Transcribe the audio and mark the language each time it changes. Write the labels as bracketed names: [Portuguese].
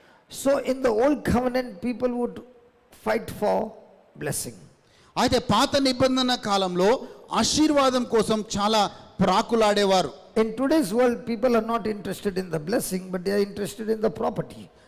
[English] So in the old covenant, people would fight for blessing. [Telugu] అయితే పాత నిబంధన కాలంలో ఆశీర్వాదం కోసం చాలా ప్రాకులాడేవారు. [English] In today's world, people are not interested in the blessing, but they are interested in the property.